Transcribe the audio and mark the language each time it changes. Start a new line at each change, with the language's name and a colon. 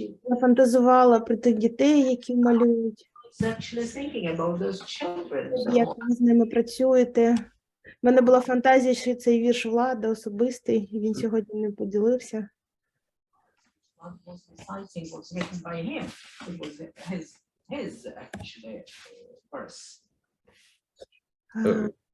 Ukrainian: Я фантазувала про тих дітей, які малюють.
English: actually thinking about those children.
Ukrainian: Як ви з ними працюєте? У мене була фантазія, що цей вірш Влада особистий, і він сьогодні не поділився.
English: What was reciting was written by him. It was his actually verse.